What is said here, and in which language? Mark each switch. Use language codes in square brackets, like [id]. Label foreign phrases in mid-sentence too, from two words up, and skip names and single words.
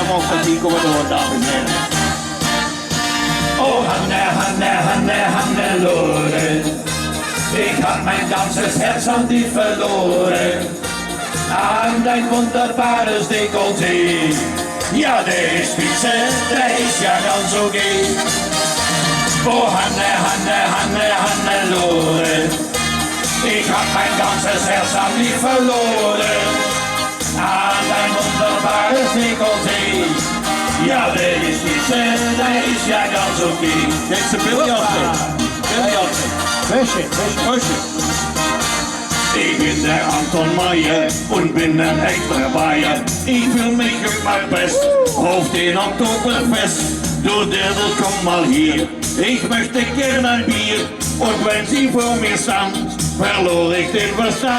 [nl] die komen door, dames en heren. [de] Oh Hanne, Hanne, Hanne, Hannelore, ich hab mein ganzes Herz an dich verloren, an dein wunderbares Dekolleté. Ja, der ist spitze, der ist ja ganz okay. Oh Hanne, Hanne, Hanne, Hannelore, ich hab mein ganzes Herz an dich verloren, an dein wunderbares Dekolleté. Ja, der ist spitze, der ist ja ganz okay. [nl] Jetzt een Billy optreden. Billy optreden. [de] Wäsche. Ich bin der Anton Meier und bin ein echter Bayer. Ich fühl mich immer best auf den Oktoberfest. Du Dirndl, komm mal hier, ich möchte gern ein Bier. Und wenn sie vor mir stand, verlor ich den Verstand.